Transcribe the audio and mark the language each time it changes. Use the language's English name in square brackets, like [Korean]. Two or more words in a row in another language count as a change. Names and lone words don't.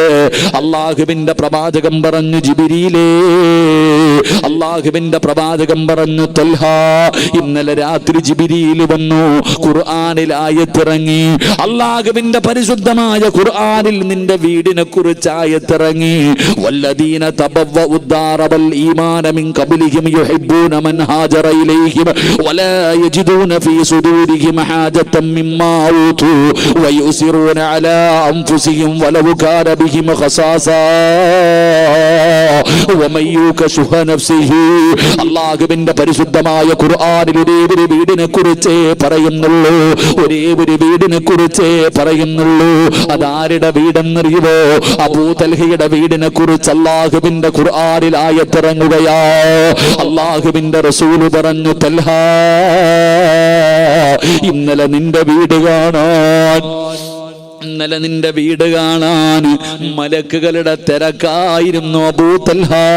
[Malayalam] അല്ലാഹുവിന്റെ പ്രവാചകൻ പറഞ്ഞു, ജിബ്രീലേ, അല്ലാഹുവിന്റെ പ്രവാചകൻ പറഞ്ഞു, തൽഹ, ഇന്നലെ രാത്രി ജിബ്രീൽ വന്നു, ഖുർആനിൽ ആയത്തിറങ്ങി. അല്ലാഹുവിന്റെ പരിശുദ്ധമായ ഖുർആനിൽ നിന്റെ വീടിനെ കുറിച്ച് ആയത്തിറങ്ങി. [Arabic] والذين تبوءوا الدار والإيمان من قبلهم يحبون من هاجر إليهم ولا يجدون في صدورهم حاجة مما أوتوا ويؤثرون على أنفسهم ولو كان بهم خصاصة ومن يوق شح نفسه. [Malayalam] അല്ലാഹുവിന്റെ പരിശുദ്ധമായ ഖുർആനിൽ ഒരേ ഒരു വീടിനെ കുറിച്ചേ പറയുന്നുള്ളൂ, ഒരേ ഒരു വീടിനെ കുറിച്ചേ പറയുന്നുള്ളൂ. അതാരുടെ വീടെന്നറിയുമോ? അബൂ തൽഹയുടെ വീടിനെ കുറിച്ച് അല്ലാഹുവിന്റെ ഖുർആനിൽ ആയത്തിറങ്ങുകയാ. അല്ലാഹുവിന്റെ റസൂൽ പറഞ്ഞു, തൽഹ, ഇന്നലെ നിന്റെ വീട് കാണാൻ, ഇന്നലെ നിന്റെ വീട് കാണാൻ മലക്കുകളുടെ തിരക്കായിരുന്നു അബൂ തൽഹ.